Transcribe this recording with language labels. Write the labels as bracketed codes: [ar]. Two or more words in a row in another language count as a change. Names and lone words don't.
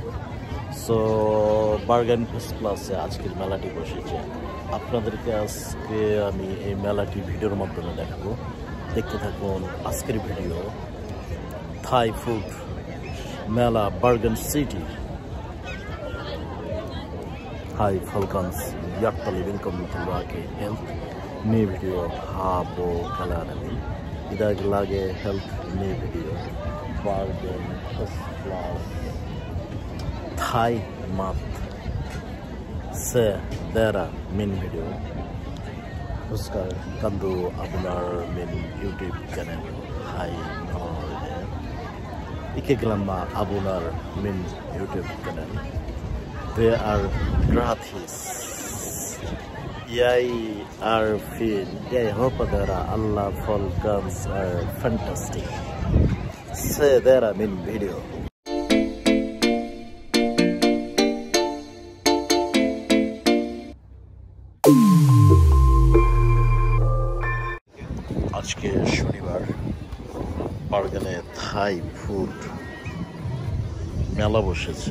[bn] সো বার্গার ফেস্ট প্লাসে আজকের মেলাটি বসেছে। আপনাদেরকে আজকে আমি এই মেলাটি ভিডিওর মাধ্যমে দেখাবো। দেখতে থাকুন আজকের ভিডিও। থাই ফুড মেলা বার্গান সিটি. [no] Hi Falcons, hjertelig velkommen tilbake helt ny video på kanalen min. I dag lager jeg helt ny video. Bargain Fest Plus Thai mat. Se dere min video. Husker kan du abonnere min YouTube channel. Hi Norge. Ikke glem å abonnere min YouTube channel. [en] They are [no] gratis. Jeg fin. Jeg håper dere alle folkens fantastic. Se dere min video. [bn] আজকে শনিবার বার্গানে থাই ফুড মেলা বসেছে।